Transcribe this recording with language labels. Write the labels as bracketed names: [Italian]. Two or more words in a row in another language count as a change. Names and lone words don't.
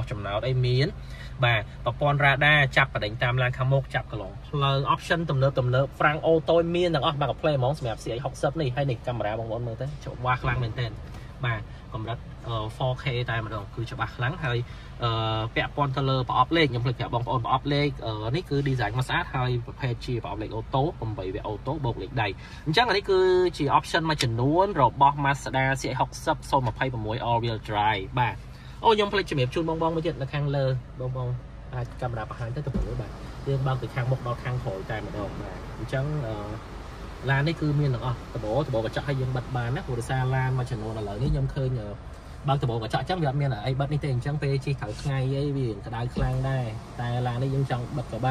[Khmer] ចំណោទអីមានបាទប្រព័ន្ធ radar ចាប់បដិញតាមឡានខាងមុខចាប់កន្លងផ្លូវ option ទំនើប Frank Auto មានទាំងអស់បាទ play ហ្មងសម្រាប់ CX60 នេះហើយនេះកាមេរ៉ាបងប្អូនមើលទៅច្បាស់ខ្លាំងមែនទែនបាទកម្រិត 4K តែម្ដងគឺច្បាស់ខ្លាំងហើយពាក់ព័ន្ធទៅលើប្រអប់លេខខ្ញុំភ្លេចប្រាប់បងប្អូនប្រអប់លេខនេះគឺ design មកស្អាតហើយប្រភេទជាប្រអប់លេខអូតូ8 វាអូតូបូកលេខដៃអញ្ចឹងអានេះគឺជា option មួយចំនួនរបស់ Mazda CX60 026 [English] all wheel drive [Khmer] បាទអូខ្ញុំភ្លេចជំរាបជូនបងមួយទៀតនៅខាងលើបងអាចកាមេរ៉ាបង្ហាញទៅមើលបាទយើងបើកពីខាងមុខដល់ខាងក្រោយតែម្ដងបាទអញ្ចឹងឡាននេះគឺមានទាំងអស់ដប កញ្ចក់ឲ្យយើងបិទបានណាព្រោះដោយសារឡានមួយចំនួនឥឡូវនេះខ្ញុំឃើញបើកដបកញ្ចក់អញ្ចឹងវាអត់មានអីបិទនេះទេអញ្ចឹងពេលជិះក្រៅថ្ងៃអីវាក្តៅខ្លាំងដែរតែឡាននេះយើងចង់បិទក៏បាន